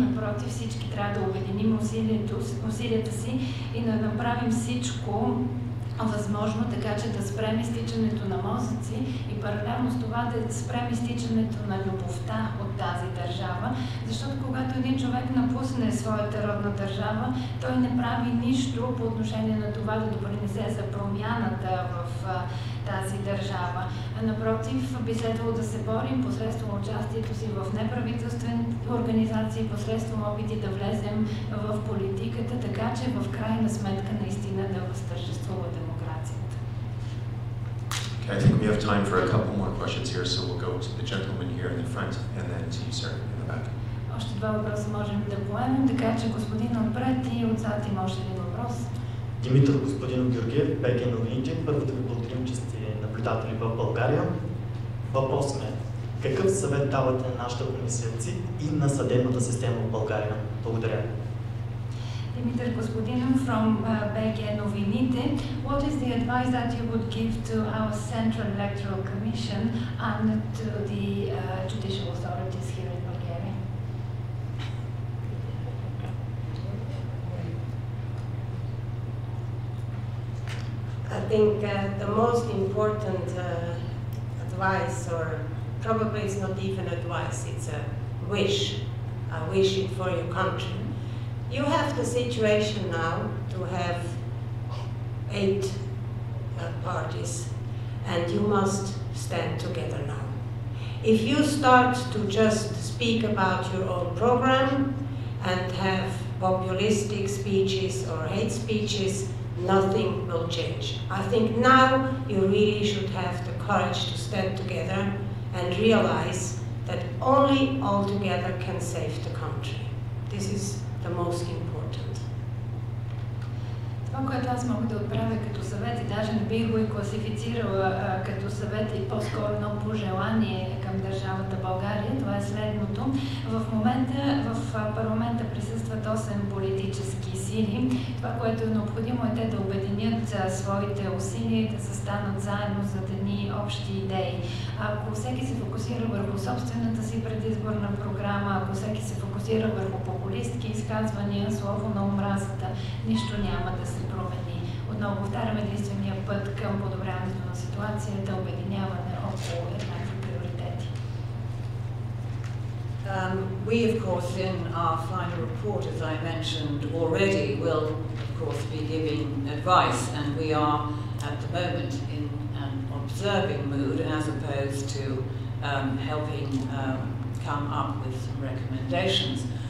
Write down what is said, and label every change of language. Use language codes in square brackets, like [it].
[bg] Напротив, всички трябва да обединим усилията си и да направим всичко възможно, така че да спрем изтичането на мозъци и паралелно с това да спрем изтичането на любовта от тази държава, защото когато един човек напусне своята родна държава, той не прави нищо по отношение на това да допринесе за промяната в тази държава. Напротив, би следвало да се борим посредством участието си в неправителствени организации, посредством опити да влезем в политиката, така че в крайна сметка наистина да възтържествува демокрацията. [en] Okay, I think we have time for a couple more questions here, so we'll go to the gentleman here in the front and then to you, sir, in the back. [bg] Още два въпроса можем да поемем, така че господин отпред и отзад има още един въпрос. Димитър Господин Георгиев, БГ Новините. Първо да ви благодарим, че сте наблюдатели в България. Въпрос ме: какъв съвет давате на нашата комисия ЦИК и на съдебната система в България? Благодаря. [en] Димитър Господинов from BG Новините. What is the advice that you would give to our Central Electoral Commission and to the judicial authorities here in Bulgaria? I think the most important advice, or probably it's not even advice, it's a wish. I wish it for your country. You have the situation now to have 8 parties, and you must stand together now. If you start to just speak about your own program and have populistic speeches or hate speeches, nothing will change. I think now you really should have the courage to stand together and realize that only all together can save the country. This is the most important. [bg] Това, което аз мога да отправя като съвет, и даже не бих го и класифицирала като съвет и по-скоро едно пожелание към държавата България, това е следното. В момента в парламента присъстват 8 политически сили. Това, което е необходимо, е те да обединят своите усилия и да застанат заедно за едни общи идеи. Ако всеки се фокусира върху собствената си предизборна програма, ако всеки се фокусира върху популистки изказвания, слово на омразата, нищо няма да се промени. Отново повтарям, единствения път към подобряването на ситуацията е обединяване около еднакви приоритети. [en] We, of course, in our final report, as I mentioned already, will, of course, be giving advice, and we are, at the moment, in an observing mood as opposed to helping come up with some recommendations.